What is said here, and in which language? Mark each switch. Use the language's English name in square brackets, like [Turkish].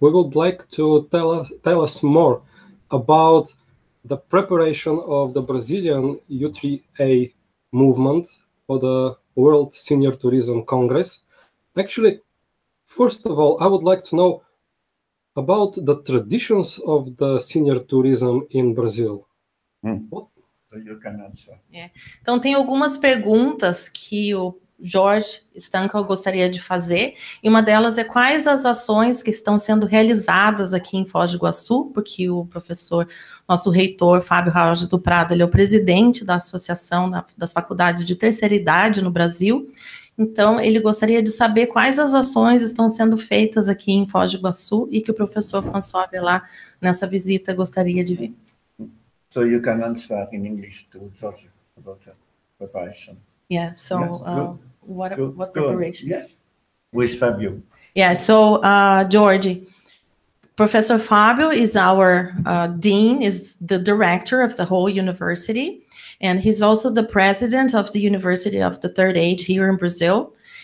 [English] We would like to tell us more about the preparation of the Brazilian U3A movement for the World Senior Tourism Congress. Actually, first of all, I would like to know about the traditions of the senior tourism in Brazil. So you can answer. [Portuguese] Então, tem algumas perguntas que o Jorge Stankel gostaria de fazer, e uma delas é quais as ações que estão sendo realizadas aqui em Foz do Iguaçu, porque o professor, nosso reitor, Fábio Raul do Prado, ele é o presidente da Associação das Faculdades de Terceira Idade no Brasil. Então, ele gostaria de saber quais as ações estão sendo feitas aqui em Foz do Iguaçu e que o professor François Velas, nessa visita, gostaria de ver. [English] So you can answer in English to George about the preparation. Yeah, so what preparations? Yes, with Fabio. Yeah, so George, Professor Fabio is our dean, is the director of the whole university, and he's also the president of the University of the Third Age here in Brazil.